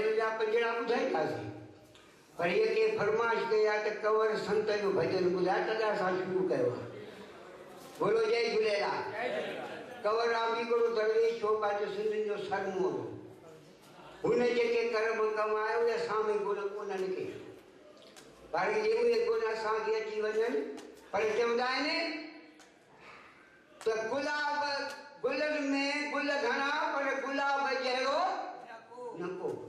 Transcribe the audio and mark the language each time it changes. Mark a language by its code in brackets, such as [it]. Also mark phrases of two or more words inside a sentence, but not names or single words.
[sd] पंजड़ा ॿुधाईंदासीं पर ये के फरमाइश कया त कंवर संत जो भजन ॿुधाए तॾहिं असां शुरू कयो आहे। बोलो जय झूलेलाल। कंवर राम जी गुरु दरवेश हो पंहिंजो सिंधियुनि जो सरमो हुन जेके कर्म कमाए उहे साम्हूं गुण कोन्हनि के पर जे उहे गुण असांखे अची वञनि पर चवंदा आहिनि त गुलाब गुलनि में गुल घणा पर गुलाब जहिड़ो न को,